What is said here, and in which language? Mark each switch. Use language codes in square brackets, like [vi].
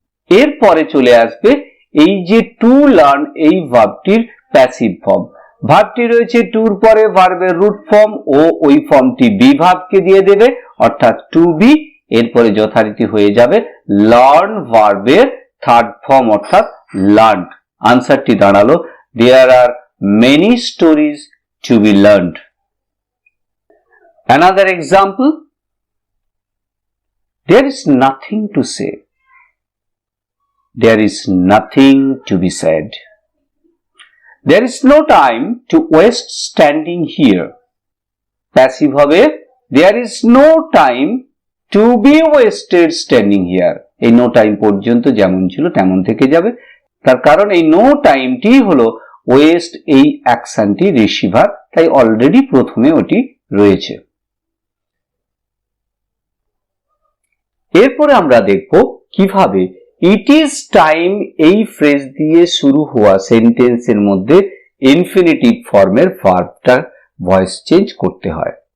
[bn] এরপরে চলে আসবে এই যে টু লার্ন এই ভার্বটির প্যাসিভ ফর্ম। ভার্বটি রয়েছে টুর পরে ভার্বের রুট ফর্ম ও ওই ফর্মটি বি ভার্বকে দিয়ে দেবে অর্থাৎ টু বি, এরপরে যথারীতি হয়ে যাবে লার্ন ভার্বের থার্ড ফর্ম অর্থাৎ লার্নড। আনসারটি দাঁড়ালো [en] There are many stories to be learned. Another example, there is nothing to say, there is nothing to be said, there is no time to waste standing here. Passive [bn] হবে [en] there is no time to be wasted standing here. [bn] এই [en] no time [bn] পর্যন্ত যেমন ছিল তেমন থেকে যাবে, তার কারণ এই no টাইমটি হলো ওয়েস্ট এই অ্যাকশনটি রিসিভার, তাই অলরেডি প্রথমে ওটি রয়েছে। এরপরে আমরা দেখব কিভাবে ইট ইজ টাইম এই ফ্রেজ দিয়ে শুরু হওয়া সেন্টেন্সের মধ্যে ইনফিনিটিভ ফর্মের ভার্বটা ভয়েস চেঞ্জ করতে হয়।